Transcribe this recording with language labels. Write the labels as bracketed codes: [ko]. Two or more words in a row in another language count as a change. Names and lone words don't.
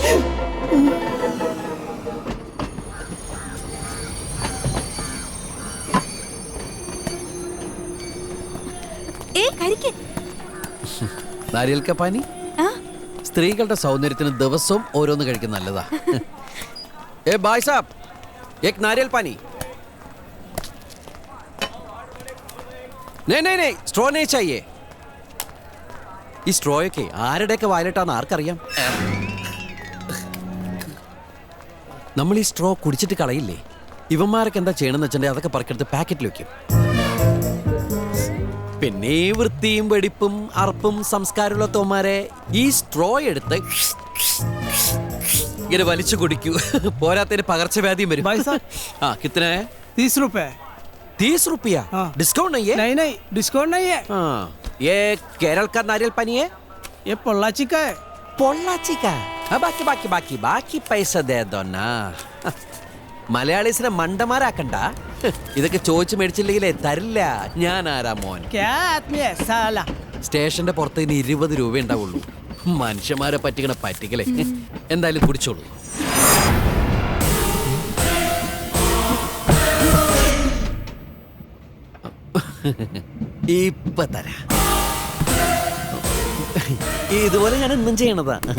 [hi] नारियल का पानी [ml] സ്ത്രീകളുടെ സൗന്ദര്യത്തിന് ദിവസവും ഓരോന്ന് കഴിക്കുന്ന നല്ലതാ. [hi] ए भाई साब, एक नारियल पानी. नहीं സ്ട്രോ नहीं चाहिए. [ml] ഈ സ്ട്രോയൊക്കെ ആരുടെയൊക്കെ വായിലിട്ടാന്ന് ആർക്കറിയാം? നമ്മൾ ഈ സ്ട്രോ കുടിച്ചിട്ട് കളയില്ലേ? ഇവന്മാരൊക്കെ എന്താ ചെയ്യണമെന്ന് വെച്ചിട്ടുണ്ടെങ്കിൽ അതൊക്കെ പറക്കെടുത്ത് പാക്കറ്റിൽ വെക്കും. പിന്നെ വൃത്തിയും വെടിപ്പും അറപ്പും സംസ്കാരമുള്ള തോമാരെ ഈ സ്ട്രോ എടുത്ത് ഇങ്ങനെ വലിച്ചു കുടിക്കൂ. പോരാത്തതിന് പകർച്ചവ്യാധിയും വരും. [hi] हाँ कितने है? 30 रुपए. 30 रुपया? डिस्काउंट नहीं है? नहीं डिस्काउंट नहीं है. हाँ, ये केरल का नारियल पानी है? ये पोल्लाची का है. पोल्लाची का? हाँ, बाकी पैसा दे दो ना. [ml] മലയാളീസിനെ മണ്ടന്മാരാക്കണ്ട. ഇതൊക്കെ ചോദിച്ചു മേടിച്ചില്ലെങ്കിലേ തരില്ല. ഞാൻ ആരാ മോൻ? [hi] क्या आदमी है साला? [ml] സ്റ്റേഷന്റെ പുറത്ത് ഇനി 20 രൂപ ഉണ്ടാവുള്ളൂ. മനുഷ്യന്മാരെ പറ്റിക്കണ പറ്റിക്കലേ. എന്തായാലും കുടിച്ചോളൂ. ഇപ്പൊ തരാ. ഇതുപോലെ ഞാൻ എന്നും ചെയ്യണതാ.